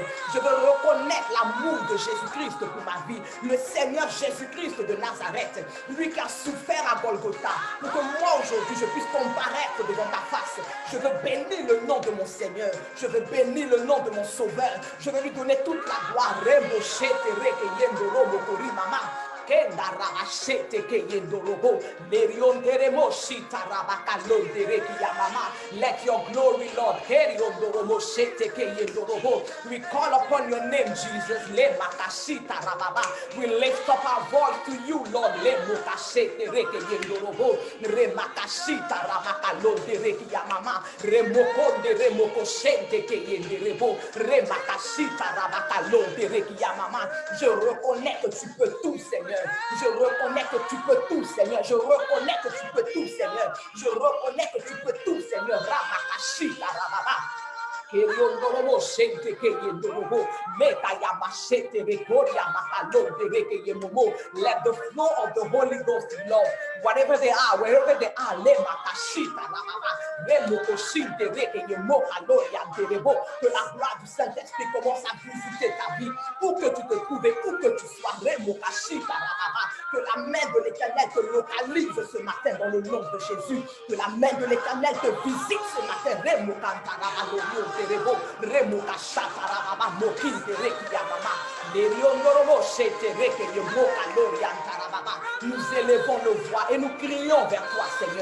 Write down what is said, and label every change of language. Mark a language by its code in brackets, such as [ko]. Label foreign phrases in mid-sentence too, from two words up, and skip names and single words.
[fr] Je veux reconnaître l'amour de Jésus-Christ pour ma vie, le Seigneur Jésus-Christ de Nazareth, lui qui a souffert à Golgotha, pour que moi aujourd'hui je puisse comparaître devant ta face. Je veux bénir le nom de mon Seigneur, je veux bénir le nom de mon Sauveur, je veux lui donner toute la gloire. Kenda rabashete ke yendorobo lerion deremo shita rabakalo dereki yamama. [en] Let your glory, Lord, heriondorobo shete ke yendorobo. We call upon your name, Jesus. Le makashita rababa. We lift up our voice to you, Lord. Le mukashete reke yendorobo re makashita rabakalo dereki yamama. Remokonde remoko shete ke yenderebo re makashita rabakalo dereki yamama. [fr] Je reconnais que tu peux tout, Seigneur. Je reconnais que tu peux tout, Seigneur. Je reconnais que tu peux tout, Seigneur. Je reconnais que tu peux tout, Seigneur. Ramakashita rababa. [en] Let the flow of the Holy Ghost, Lord, whatever they are, wherever they are, [fr] que la gloire du Saint-Esprit commence à visiter ta vie, où que tu te trouves, où que tu sois, que la main de l'Éternel te localise ce matin dans le nom de Jésus, que la main de l'Éternel te visite ce matin, nous élevons nos voix et nous crions vers toi, Seigneur.